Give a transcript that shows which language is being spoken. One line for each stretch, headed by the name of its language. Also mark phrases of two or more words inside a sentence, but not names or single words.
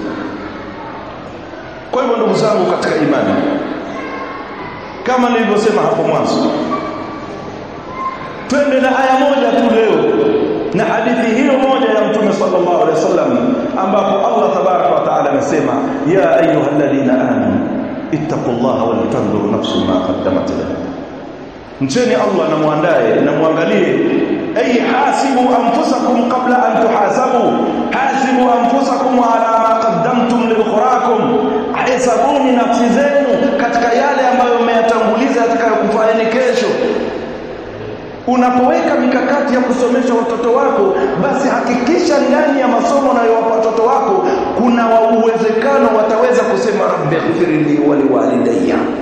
Swahili: Kwa hivyo ndugu zangu katika imani, kama nilivyosema hapo mwanzo, twende na aya moja tu leo na hadithi hiyo moja ya Mtume
Arabic: صلى الله عليه وسلم,
Swahili: ambapo
Arabic: الله تبارك وتعالى
Swahili: amesema
Arabic: يا أيها الذين آمنوا اتقوا الله ولتنظر نفس ما قدمت لهم.
Swahili: Mcheni Allah na muandae na muangalie,
Arabic: أي حاسبوا أنفسكم قبل أن تحاسبوا، حاسبوا أنفسكم على ما قدمتم لأخراكم,
Swahili: hisabuni nafsi zenu katika yale ambayo mmeyatanguliza yatakayokufaeni kesho. Unapoweka mikakati ya kusomesha watoto wako, basi hakikisha ndani ya masomo unayowapa watoto wako kuna uwezekano wataweza kusema
Arabic: رب اغفر لي ولوالدي.